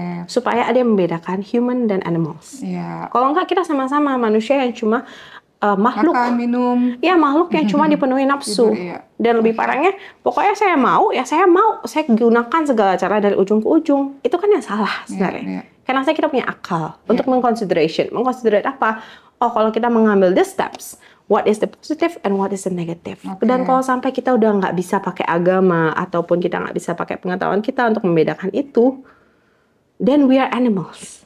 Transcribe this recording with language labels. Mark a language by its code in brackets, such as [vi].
[id] Supaya ada yang membedakan human dan animals. Kalau enggak kita sama-sama manusia yang cuma makhluk. Makan, minum. Ya makhluk yang cuma dipenuhi nafsu. Dan lebih parahnya, pokoknya saya mau, saya gunakan segala cara dari ujung ke ujung. Itu kan yang salah sebenarnya. Karena kita punya akal untuk mengconsiderate apa? Oh kalau kita mengambil [en] the steps, what is the positive and what is the negative. [id] Dan kalau sampai kita udah nggak bisa pakai agama ataupun kita nggak bisa pakai pengetahuan kita untuk membedakan itu, [en] then we are animals.